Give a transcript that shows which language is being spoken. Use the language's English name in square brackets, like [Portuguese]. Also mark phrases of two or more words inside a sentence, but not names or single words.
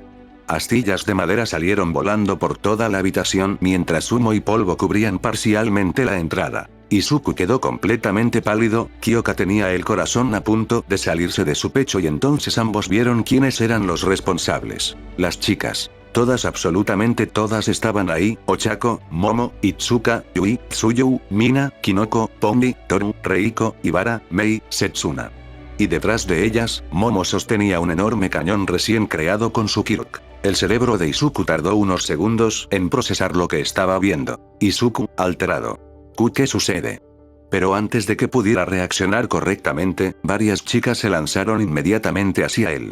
[Spanish] Astillas de madera salieron volando por toda la habitación mientras humo y polvo cubrían parcialmente la entrada. Izuku quedó completamente pálido, Kyoka tenía el corazón a punto de salirse de su pecho y entonces ambos vieron quiénes eran los responsables. Las chicas. Todas, absolutamente todas estaban ahí, Ochako, Momo, Itsuka, Yui, Tsuyu, Mina, Kinoko, Pomi, Toru, Reiko, Ibara, Mei, Setsuna. Y detrás de ellas, Momo sostenía un enorme cañón recién creado con su Kirk. El cerebro de Izuku tardó unos segundos en procesar lo que estaba viendo. Izuku, alterado. ¿Qué sucede? Pero antes de que pudiera reaccionar correctamente, varias chicas se lanzaron inmediatamente hacia él.